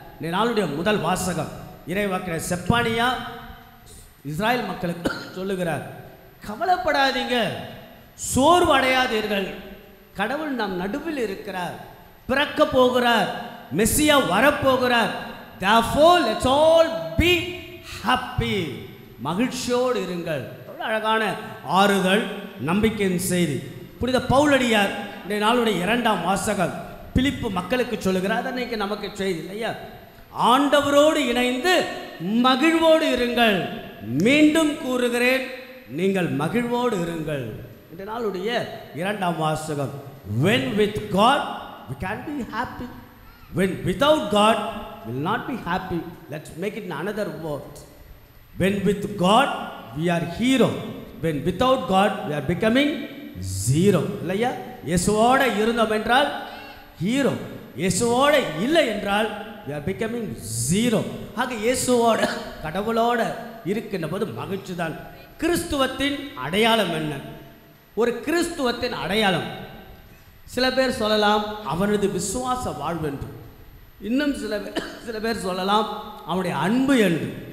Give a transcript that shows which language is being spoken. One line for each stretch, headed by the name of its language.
Tamil: இந்த நாளுடைய முதல் வாசகம் இறைவாக்கினர் செப்பானியா இஸ்ராயல் மக்களுக்கு சொல்லுகிறார், கவலைப்படாதீங்க, சோர்வு அடையாதீர்கள், கடவுள் நம் நடுவில் இருக்கிறார், பிறக்க போகிறார், மெஸ்ஸியா வரப்போகிறார்.
English: Therefore let's all be happy.
Tamil: மகிழ்ச்சியோடு இருங்கள். அழகான ஆறுதல், நம்பிக்கையின் செய்தி. புனித பவுலடியார் இந்த நாளுடைய 2ஆம் வாசகம் பிலிப்பு மக்களுக்கு சொல்லுகிறார். அன்னைக்கு நமக்கு செய்தி இல்லையா? ஆண்டவரோடு இணைந்து மகிழ்வோடு இருங்கள். மீண்டும் கூறுகிறேன், நீங்கள் மகிழ்வோடு இருங்கள்.
English: இந்த நாளுடைய 2ஆம் வாசகம், when with God we can be happy, when without God will not be happy. Let's make it in another word. When with God we are hero, when without God we are becoming zero.
Tamil: இல்லையா? இயேசுவோட இருந்தோம் என்றால் hero, இயேசுவோட இல்லை என்றால் we are becoming zero. ஆக இயேசுவோட கடவுளோட இருக்கின்ற போது மகிழ்ச்சி தான். கிறிஸ்துவத்தின் அடையாளம் என்ன? ஒரு கிறிஸ்துவத்தின் அடையாளம், சில பேர் சொல்லலாம் அவனது விசுவாச வாழ்வு என்று, இன்னும் சில பேர் சொல்லலாம் அவனுடைய அன்பு என்று.